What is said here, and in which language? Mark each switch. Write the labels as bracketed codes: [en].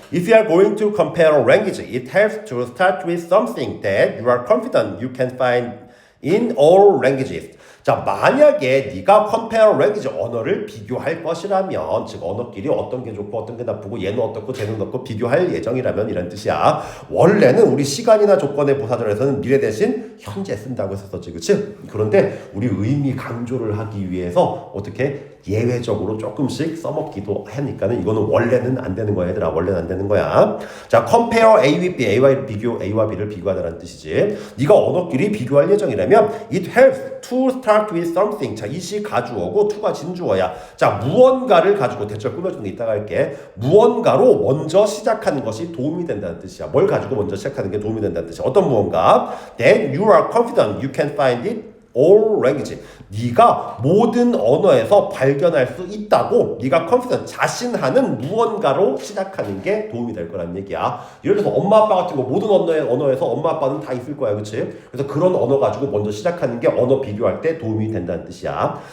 [en] If you are going to compare a language, it helps to start with something that you are confident you can find in all languages. [ko] 자, 만약에 네가 [en] compare language, [ko] 언어를 비교할 것이라면, 즉 언어끼리 어떤 게 좋고 어떤 게 나쁘고 얘는 어떻고 쟤는 어떻고 비교할 예정이라면 이란 뜻이야. 원래는 우리 시간이나 조건의 부사절에서는 미래 대신 현재 쓴다고 했었지, 그치? 그런데 우리 의미 강조를 하기 위해서 어떻게 예외적으로 조금씩 써먹기도 하니까는 이거는 원래는 안 되는 거야, 얘들아. 원래는 안 되는 거야. 자, [en] compare A with B, [ko] A와 B를 비교하다라는 뜻이지. 네가 언어끼리 비교할 예정이라면 [en] it helps to start with something. [ko] 자, it이 가주어고 to가 진주어야. 자, 무언가를 가지고 대절 꾸며주는 게 이따가 할게. 무언가로 먼저 시작하는 것이 도움이 된다는 뜻이야. 뭘 가지고 먼저 시작하는 게 도움이 된다는 뜻이야. 어떤 무언가? [en] Then you are confident you can find it all language. [ko] 네가 모든 언어에서 발견할 수 있다고 네가 confident, 자신하는 무언가로 시작하는 게 도움이 될 거라는 얘기야. 예를 들어서 엄마 아빠 같은 거 모든 언어에서 엄마 아빠는 다 있을 거야, 그치? 그래서 그런 언어 가지고 먼저 시작하는 게 언어 비교할 때 도움이 된다는 뜻이야.